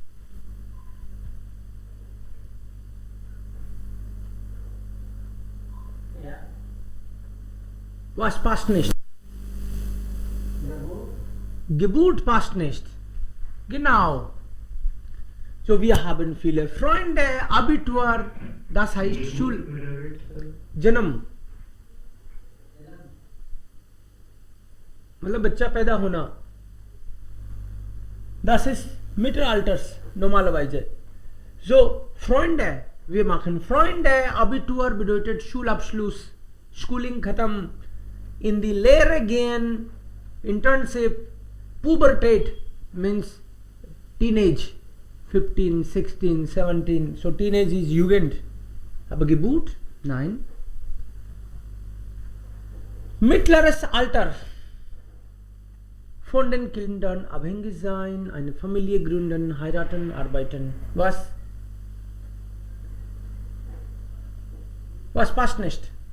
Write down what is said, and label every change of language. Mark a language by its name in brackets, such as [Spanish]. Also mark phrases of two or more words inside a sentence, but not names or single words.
[German] Ja. Was passt nicht? Geburt. Geburt passt nicht. Genau. So, wir haben viele Freunde, Abitur, das heißt Schul. [Hindi] जन्म मतलब बच्चा पैदा होना. [German] Das ist Mittelalters normalerweise. So, Freunde, wir machen Freunde, Abitur bedeutet Schulabschluss, Schooling khatam, in die Lehre gehen, Internship, Pubertät [English] means teenage, [German] 15, 16, 17, [English] so teenage is [German] Jugend. Aber Geburt? Nein. Mittleres Alter. Von den Kindern abhängig sein, eine Familie gründen, heiraten, arbeiten. Was? Was passt nicht?